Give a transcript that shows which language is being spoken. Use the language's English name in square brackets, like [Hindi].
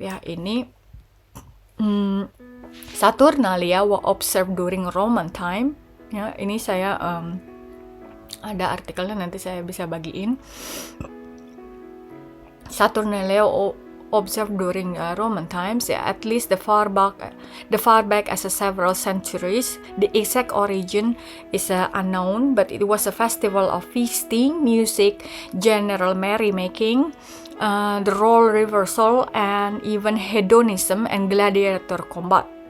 [Indonesian] Ya, ini [English] Saturnalia were observed during Roman time. [Indonesian] Ya, ini saya ada artikelnya, nanti saya bisa bagiin. [English] Saturnalia observed during Roman times, at least the far back as several centuries. The exact origin is unknown, but it was a festival of feasting, music, general merrymaking, the role reversal, and even hedonism and gladiator combat.